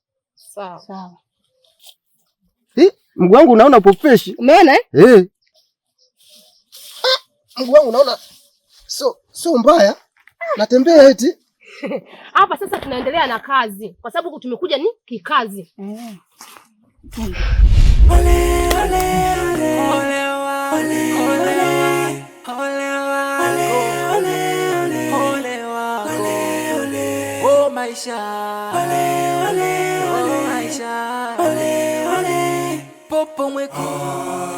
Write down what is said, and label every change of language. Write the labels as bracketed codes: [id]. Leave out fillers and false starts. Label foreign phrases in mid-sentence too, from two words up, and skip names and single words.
[sw] Sawa. Sawa. Mguu wangu unaona upo fresh. Umeona eh? Mguu wangu unaona sio mbaya. Natembea eti. Hapa sasa tunaendelea na kazi. Kwa sababu tumekuja ni kikazi. Ole ole ole ole ole ole ole ole oh maisha ole ole oh maisha ole ole popo mwekundu.